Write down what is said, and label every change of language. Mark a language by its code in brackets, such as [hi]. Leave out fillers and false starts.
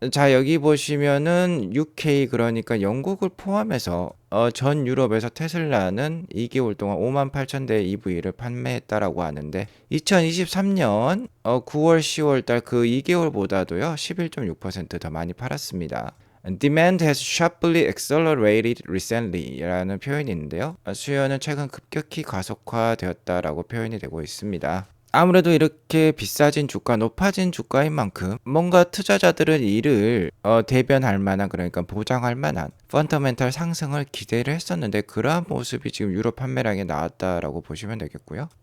[ko] 자, 여기 보시면은 UK, 그러니까 영국을 포함해서 전 유럽에서 테슬라는 2개월 동안 58,000대의 EV를 판매했다라고 하는데, 2023년 9월, 10월 달 그 2개월보다도요 11.6% 더 많이 팔았습니다. [en] Demand has sharply accelerated recently [ko] 라는 표현이 있는데요. 수요는 최근 급격히 가속화되었다라고 표현이 되고 있습니다. 아무래도 이렇게 비싸진 주가, 높아진 주가인 만큼 뭔가 투자자들은 이를 대변할 만한, 그러니까 보장할 만한 펀더멘탈 상승을 기대를 했었는데, 그러한 모습이 지금 유럽 판매량에 나왔다라고 보시면 되겠고요.